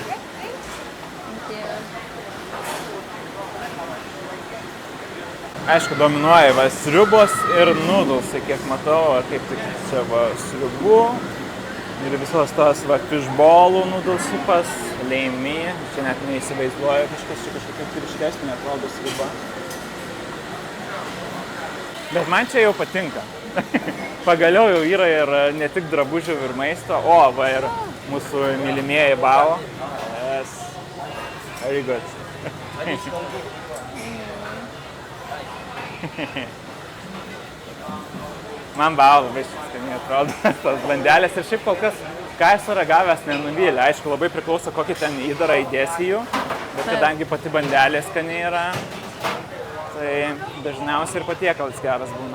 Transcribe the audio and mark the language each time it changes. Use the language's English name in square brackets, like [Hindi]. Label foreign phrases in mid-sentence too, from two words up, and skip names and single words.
[Lithuanian] Aišku, dominuoja va sriubos ir noodlesai, kiek matau, ar kaip tik čia va sriubų ir visos tos va fishballų noodlesupas, leimi, čia net neįsivaizduoju kažkas, čia kažkokia tirštesnė atrodo sriuba. Bet man čia jau patinka. Pagaliau jau yra ir ne tik drabužių ir maisto, o va ir mūsų mylimieji bao. [English] Yes. Very good. [Lithuanian] Man bao labai skaniai atrodo tos bandelės ir šiaip kol kas, ką esu ragavęs, nenuvylė. Aišku, labai priklauso, kokį ten įdarą įdėsi jų, bet kadangi pati bandelė skaniai yra, tai dažniausiai ir patiekalas geras būna.